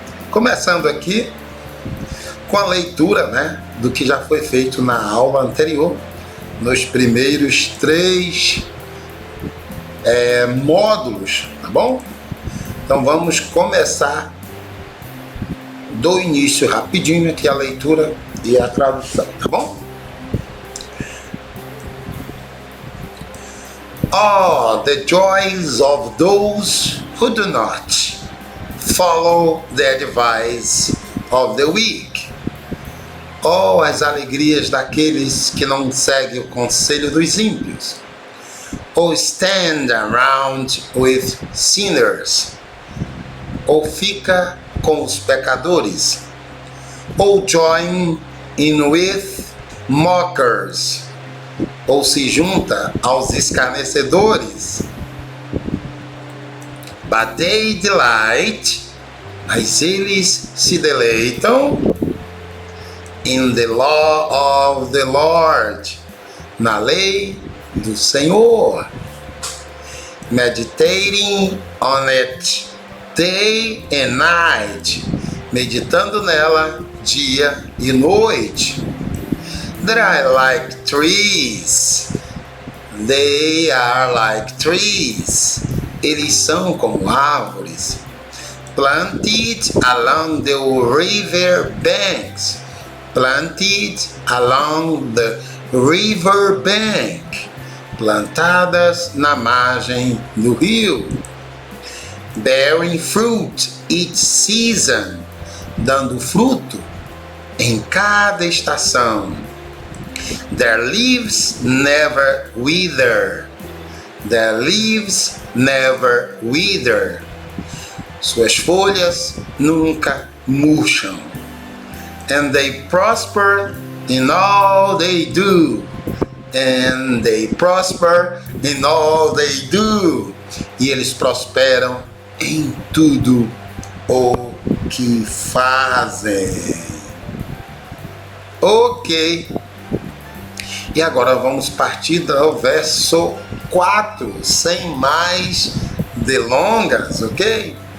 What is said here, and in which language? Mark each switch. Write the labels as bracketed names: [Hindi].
[Portuguese] Começando aqui com a leitura, do que já foi feito na aula anterior, nos primeiros 3 módulos, tá bom? Então vamos começar do início rapidinho aqui a leitura e a tradução, tá bom? [English] Oh, the joys of those who do not follow the advice of the weak. [Portuguese] Oh, as alegrias daqueles que não seguem o conselho dos ímpios. [English] Ou stand around with sinners. [Portuguese] Ou fica com os pecadores, ou [English] join in with mockers, [Portuguese] ou se junta aos escarnecedores. [English] But they delight, [Portuguese] mas eles se deleitam [English] in the law of the Lord, [Portuguese] na lei do Senhor, [English] meditating on it day and night, [Portuguese] meditando nela dia e noite. [English] They are like trees. They are like trees. [Portuguese] Eles são como árvores. [English] Planted along the river banks. Planted along the river bank. [Portuguese] Plantadas na margem do rio. [English] Bearing fruit each season, [Portuguese] dando fruto em cada estação. [English] Their leaves never wither. Their leaves never wither. [Portuguese] Suas folhas nunca murcham. [English] And they prosper in all they do. And they prosper in all they do. [Portuguese] E eles prosperam em tudo o que fazem. Ok. E agora vamos partir do verso 4, sem mais delongas, ok?